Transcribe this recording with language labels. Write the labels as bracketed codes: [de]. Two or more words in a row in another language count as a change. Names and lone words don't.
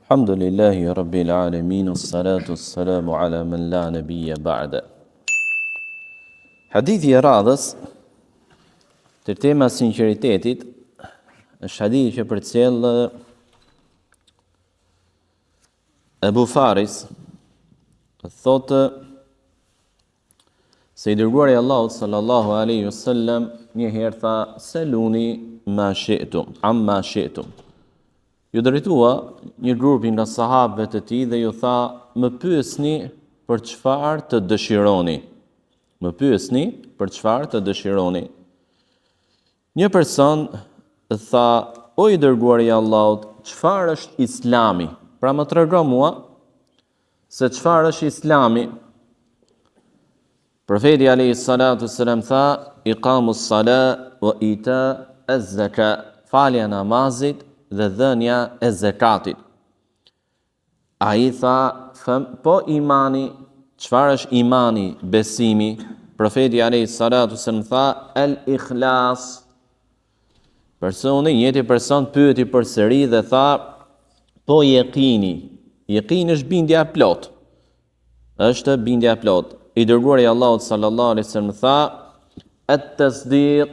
[ar] الحمد لله رب العالمين، الصلاة السلام على من لا نبي بعد. [sq] Hadithi I radhës të tema sinqeritetit është hadithi që përcjell Abu Faris, thotë se I dërguari I Allahut [ar] صلى الله عليه وسلم [sq] një herë tha: [ar] "سلوني ما شئتم، أما شئتم." [sq] Ju drejtua një grupi nga sahabëve të tij dhe ju tha: "Më pyesni për çfarë të dëshironi." Më pyesni për çfarë të dëshironi. Një person tha: "O I dërguari I Allahut, çfarë është Islami? Pra më trego mua se çfarë është Islami." Profeti [ar] عليه الصلاة السلام [sq] tha: [ar] "إقام الصلاة وإيتاء الزكاة." [sq] Falja namazit dhe dhënia e zakatit. Ai tha: "Po imani, çfarë është imani, besimi?" Profeti [ar] عليه الصلاة السلام [sq] tha: "El-ikhlas." Personi, njëti person pyeti përsëri dhe tha: "Po yaqini." Yaqini është bindja e plot. Është bindja e plot. I dërguari I Allahut [ar] صلى الله عليه وسلم [sq] tha: "At-tasdiq."